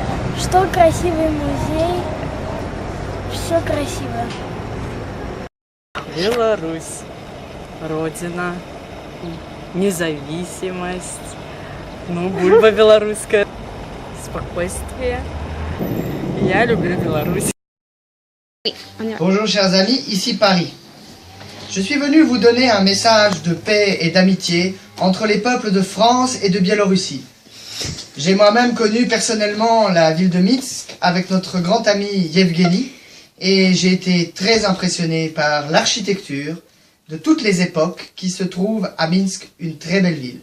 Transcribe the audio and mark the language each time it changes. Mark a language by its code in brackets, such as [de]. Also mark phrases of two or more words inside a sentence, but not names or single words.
[ru] Что красивый музей, все красиво. Беларусь, Родина, независимость, ну, бульба белорусская, спокойствие. Я люблю Беларусь. [fr] Bonjour chers amis, ici Paris. Je suis venu vous donner un message de paix et d'amitié entre les peuples de France et de Biélorussie. J'ai moi-même connu personnellement la ville de Minsk avec notre grand ami Yevgeny et j'ai été très impressionné par l'architecture de toutes les époques qui se trouvent à Minsk, une très belle ville.